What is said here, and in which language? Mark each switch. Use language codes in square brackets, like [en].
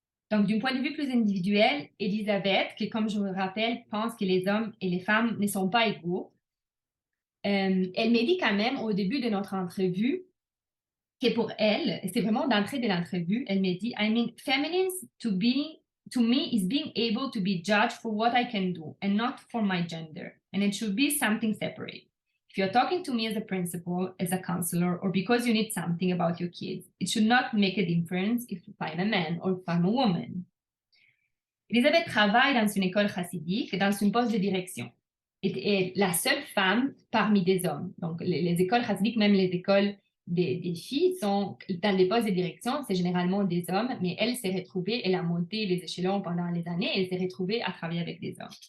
[fr] Donc, d'un point de vue plus individuel, Elisabeth, qui, comme je vous le rappelle, pense que les hommes et les femmes ne sont pas égaux, elle m'a dit quand même au début de notre entrevue que pour elle, c'est vraiment d'entrée de l'entrevue, elle m'a dit, [en] I mean, feminine to me is being able to be judged for what I can do and not for my gender. And it should be something separate. If you're talking to me as a principal, as a counselor, or because you need something about your kids, it should not make a difference if I'm a man or if I'm a woman. [fr] Elisabeth travaille dans une école chassidique, dans une poste de direction. Et est la seule femme parmi des hommes. Donc, les écoles chassidiques, même les écoles des filles, sont dans les postes de direction, c'est généralement des hommes, mais elle s'est retrouvée, elle a monté les échelons pendant les années, et elle s'est retrouvée à travailler avec des hommes.